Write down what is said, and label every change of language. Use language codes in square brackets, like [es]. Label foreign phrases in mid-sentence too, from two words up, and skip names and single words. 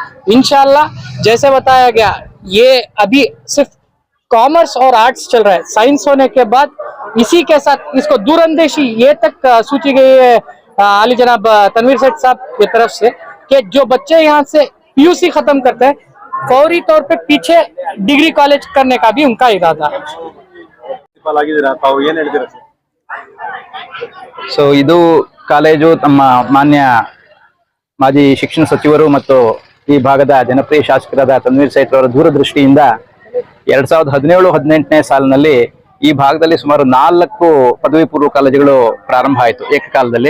[hi] इंशाल्लाह जैसे बताया गया, ये अभी सिर्फ कॉमर्स और आर्ट्स चल रहा है, साइंस होने के बाद इसी के साथ इसको दूरअंदेशी ये तक सोची गई है आली जनाब तनवीर सेठ साहब की तरफ से कि जो बच्चे यहाँ से PUC खत्म करते हैं, फौरी तौर पे पीछे [en] degree college [hi] करने का भी उनका इरादा है। [kn] ಸೊ ಇದು ಕಾಲೇಜು ತಮ್ಮ ಮಾನ್ಯ ಮಾಜಿ ಶಿಕ್ಷಣ ಸಚಿವರು ಮತ್ತು ಈ ಭಾಗದ ಜನಪ್ರಿಯ ಶಾಸಕರಾದ ತನ್ವೀರ್ ಸೇಠ್ ಅವರ ದೂರದೃಷ್ಟಿಯಿಂದ 2017-18ನೇ ಸಾಲಿನಲ್ಲಿ ಈ ಭಾಗದಲ್ಲಿ ಸುಮಾರು 4 ಪದವಿ ಪೂರ್ವ ಕಾಲೇಜುಗಳು ಪ್ರಾರಂಭ ಆಯಿತು ಏಕಕಾಲದಲ್ಲಿ.